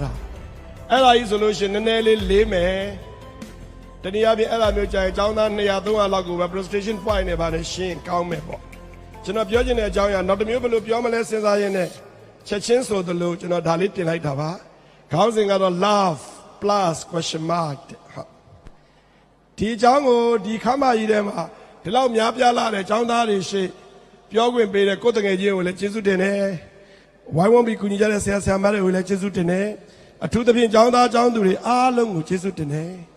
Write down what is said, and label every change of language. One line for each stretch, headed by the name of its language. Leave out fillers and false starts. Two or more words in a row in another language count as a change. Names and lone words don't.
Burmese: တာအဲ့ဒါကြီးဆိုလို့ရှိရင်နည်းနည်းလေးလေးမယ်တနည်းအားဖြင့်အဲ့ဒါမျိုးကြာရင်အကြောင်းသား200 300လောက်ကိုပဲ
English: presentation point
Burmese: နဲ့ပါတယ်ရှင်းကော င်းမယ်ပေါ့ကျွန်တော်ပြောချင်တဲ့အကြောင်းအရာနောက်တစ်မျိုးဘယ်လိုပြောမလဲစဉ်းစားရင်းနဲ့ချက်ချင်းဆိုသလိုကျွန်တော်ဒါလေးတင်လိုက်တာပါခေါင်းစဉ်ကတော့
English: love plus question mark
Burmese: ဟုတ်ဒီအကြောင်းကိုဒီခမ်းမကြီးထဲမှာဒီလောက်များပြားလာတဲ့အကြောင်းသားတွေရှိပြောခွင့်ပေးတဲ့ကိုယ်တငယ်ချင်းကိုလည်းကျေးဇူးတင်တယ်ဝိုင်းဝန်းပြီးကူညီကြတဲ့ဆရာဆရာမတွေကိုလည်းကျေးဇူးတင်တယ်အထူးသဖြင့်ကျောင်းသားကျောင်းသူတွေအားလုံးကိုကျေးဇူးတင်တယ်